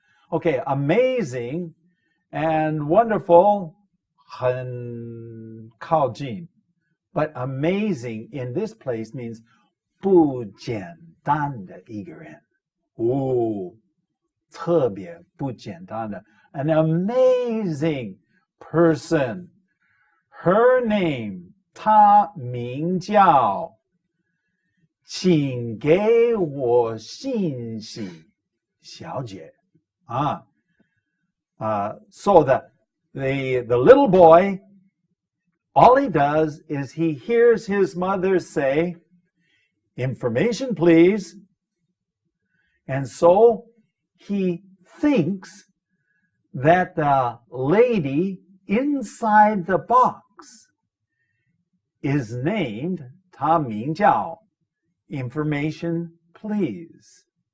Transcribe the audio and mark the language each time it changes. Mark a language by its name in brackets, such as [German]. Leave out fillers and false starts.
[English] Okay, amazing and wonderful [Chinese] 很靠近 [English] But amazing in this place means [Chinese] 不简单的一个人。特别不简单的 [English] an amazing person. [Chinese] Her name, 她名叫请给我信息小姐。 [English] So the little boy, all he does is he hears his mother say, information please. And so he thinks that the lady inside the box is named [Chinese] 她名叫 [English] information please.